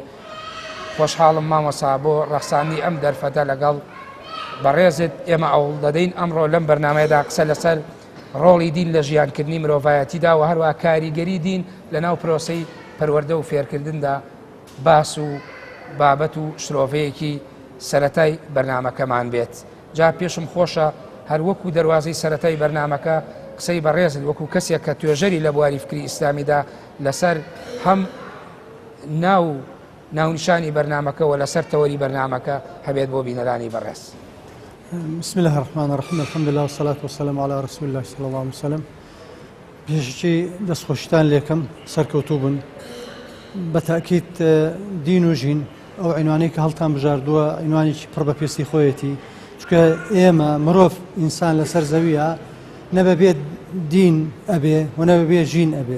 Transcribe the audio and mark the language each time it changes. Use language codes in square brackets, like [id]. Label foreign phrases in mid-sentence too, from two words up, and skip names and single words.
[ckb] خۆشحاڵم مامۆستا بۆ ڕەخساندنی ئەم دەرفەتە لەگەڵ بەڕێزت ئێمە ئەوڵ دەدەین ئەمڕۆ لەم بەرنامەیەدا قسە لەسەر ڕۆڵی دین لە ژیانکردنی مرۆڤایەتیدا و هەروە کاریگەری دین لە ناو پرۆسەی پەروەردە و فێرکردندا باس و بابەت و شرۆڤەیەکی سەرەتای بەرنامەکەمان بێت. جا پێشم خۆشە هەر وەکو دەواازەی سەرەتای بەرنامەکە قسەی بەڕێزت وەکو کەسێک کە توێژەری لە بواری فکری ئیسلامیدا لەسەر هەم ناونیشانی بەرنامەکە و لەسەر تەوەری بەرنامەکە هەبێت بۆ بینەرانی بەڕێز. [ar] بسم الله الرحمن الرحیم. الحمد لله والصلاة والسلام على رسول الله صلى الله عليه وسلم. [ckb] پێشکی دەستخۆشتان لێکم سەرکەوتوو بوون. بە تاکید دین و ژین ئەو عنوانەی کە هەڵتان بژاردووە عنوانێکی پڕ بە پێستی خۆیەتی، چونکە ئێمە مرۆڤ ئینسان لەسەر زەویە نەبەبێت دین ئەبێ و نەبەبێ ژین ئەبێ.